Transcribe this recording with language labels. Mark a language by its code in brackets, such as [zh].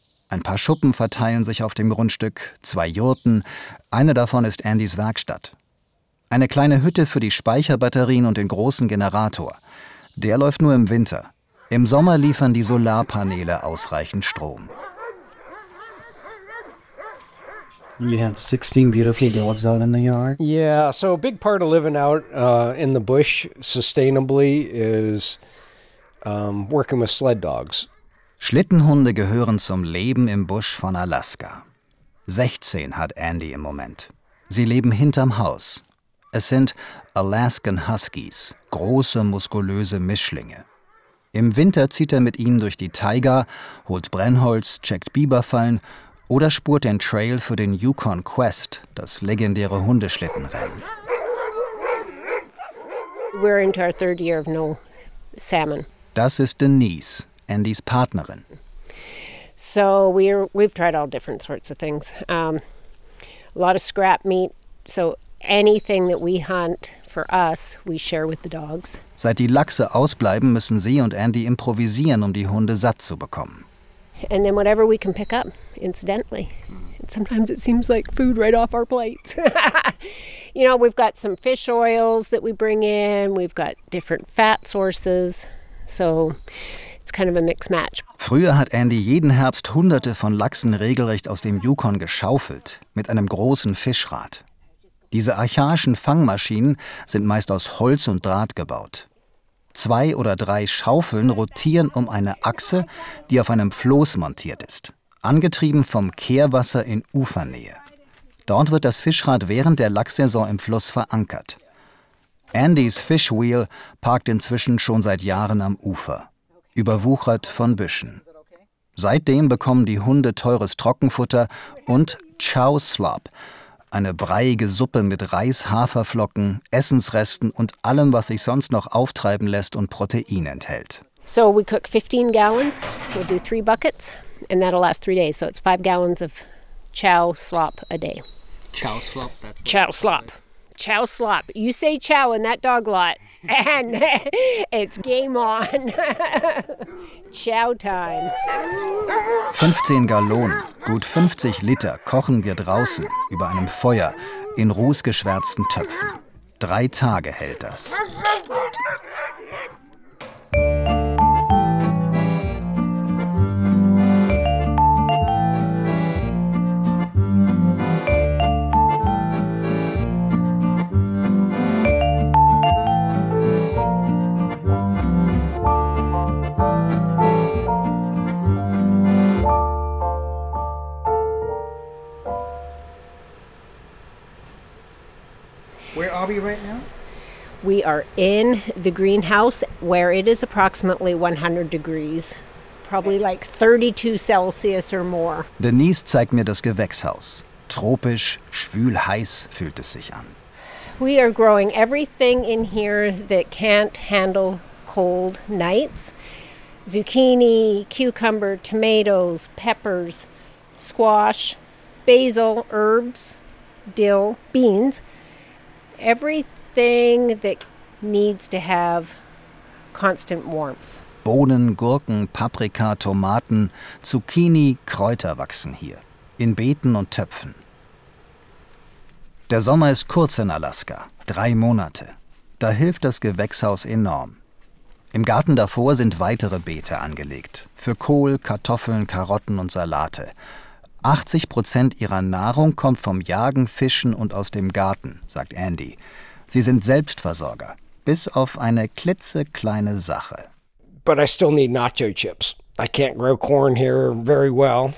[de] Ein paar Schuppen verteilen sich auf dem Grundstück, 2 Jurten, eine davon ist Andys Werkstatt. Eine kleine Hütte für die Speicherbatterien und den großen Generator. Der läuft nur im Winter. Im Sommer liefern die Solarpaneele ausreichend Strom. [en] You have 16 beautiful dogs out in the yard. Yeah, so a big part of living out in the bush sustainably is working with sled dogs. [de] Schlittenhunde gehören zum Leben im Busch von Alaska. 16 hat Andy im Moment. Sie leben hinterm Haus. Es sind Alaskan Huskies, große, muskulöse Mischlinge. Im Winter zieht er mit ihnen durch die Taiga, holt Brennholz, checkt Biberfallen oder spurt den Trail für den Yukon Quest, das legendäre Hundeschlittenrennen. [en] We're into our third year of no salmon. [de] Das ist Denise, Andys Partnerin. [en] So we've tried all different sorts of things. A lot of scrap meat. So anything that we hunt for us, we share with the dogs. [de] Seit die Lachse ausbleiben, müssen sie und Andy improvisieren, um die Hunde satt zu bekommen. [en] And then whatever we can pick up, incidentally. And sometimes it seems like food right off our plates. You know, we've got some fish oils that we bring in. We've got different fat sources. So it's kind of a mixed match. [de] Früher hat Andy jeden Herbst hunderte von Lachsen regelrecht aus dem Yukon geschaufelt, mit einem großen Fischrad. Diese archaischen Fangmaschinen sind meist aus Holz und Draht gebaut. Zwei oder drei Schaufeln rotieren um eine Achse, die auf einem Floß montiert ist, angetrieben vom Kehrwasser in Ufernähe. Dort wird das Fischrad während der Lachssaison im Fluss verankert. Andys Fishwheel parkt inzwischen schon seit Jahren am Ufer, überwuchert von Büschen. Seitdem bekommen die Hunde teures Trockenfutter und Chow Slop, eine breiige Suppe mit Reis, Haferflocken, Essensresten und allem, was sich sonst noch auftreiben lässt und Protein enthält. [en] So we cook 15 gallons, we'll do 3 buckets and that'll last 3 days. So it's 5 gallons of chow slop a day. Chow slop, that's chow slop. Chow slop. You say chow in that dog lot and it's game on. Chow time. [de] 15 Gallonen, gut 50 Liter, kochen wir draußen über einem Feuer in rußgeschwärzten Töpfen. 3 Tage hält das. [en] Where are we right now? We are in the greenhouse where it is approximately 100 degrees, probably like 32 Celsius or more. [de] Denise zeigt mir das Gewächshaus. Tropisch, schwülheiß fühlt es sich an. [en] We are growing everything in here that can't handle cold nights. Zucchini, cucumber, tomatoes, peppers, squash, basil, herbs, dill, beans. Everything that needs to have constant warmth. [de] Bohnen, Gurken, Paprika, Tomaten, Zucchini, Kräuter wachsen hier. In Beeten und Töpfen. Der Sommer ist kurz in Alaska, 3 Monate. Da hilft das Gewächshaus enorm. Im Garten davor sind weitere Beete angelegt. Für Kohl, Kartoffeln, Karotten und Salate. 80% ihrer Nahrung kommt vom Jagen, Fischen und aus dem Garten, sagt Andy. Sie sind Selbstversorger, bis auf eine klitzekleine Sache. [en] But I still need nacho chips. I can't grow corn here very well.